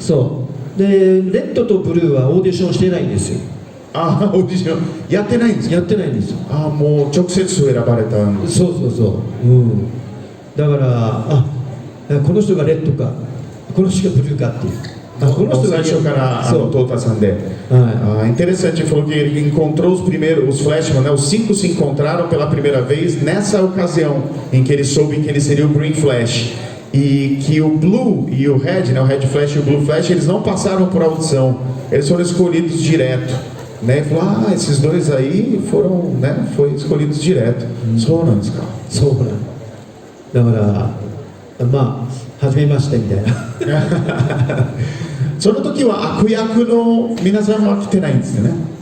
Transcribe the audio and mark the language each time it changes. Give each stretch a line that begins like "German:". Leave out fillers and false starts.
Japanese: そうで、レッドとブルーはオーディションしてないんですよ。ああ、オーディションやってないんですか？やってないんですよ。ああ、もう直接選ばれたんです。そうそうそう、だから、この人がレッドかこの人がブルーかっていう、この人が最初からトータさんで、
Portuguese: interessante, falou que ele encontrou os Flashman, né? Os 5 se encontraram pela primeira vez nessa ocasião em que ele soube que ele seria o Green Flash e que o Blue e o Red, né? O Red Flash e o Blue Flash, eles não passaram por audição, eles foram escolhidos direto, né? E falou, esses dois aí foram, né? Foi escolhidos direto.
Japanese: そうなんですか？そうなんだから、まあ初めましてみたいな。その時は悪役の皆さんは来てないんですよね。